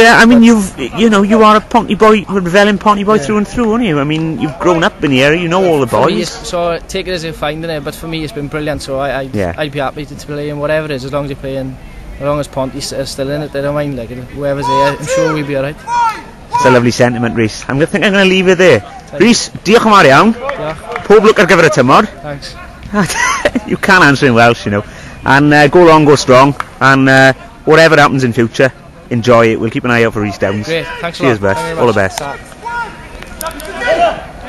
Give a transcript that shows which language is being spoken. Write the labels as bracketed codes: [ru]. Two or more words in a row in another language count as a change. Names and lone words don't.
[en] Yeah, I mean, you are a Ponty boy, Rydfelyn Ponty boy through and through, aren't you? I mean, you've grown up in the area. You know all the boys. So take it as you're finding it. But for me, it's been brilliant. So I'd be happy to play in whatever it is, as long as you're playing, as long as Ponty's still in it. I don't mind. Like, whoever's there, I'm sure we'll be alright. It's a lovely sentiment, Rhys. I'm going to leave it there. [cy] Rhys, diolch yn fawr iawn. Pob lwc ar gyfer y tymor. [en] Thanks. You can't answer in Welsh, you know. And go long, go strong, and whatever happens in future, enjoy it. We'll keep an eye out for Rhys Downes. Great, thanks a lot. Cheers, Beth. All the best.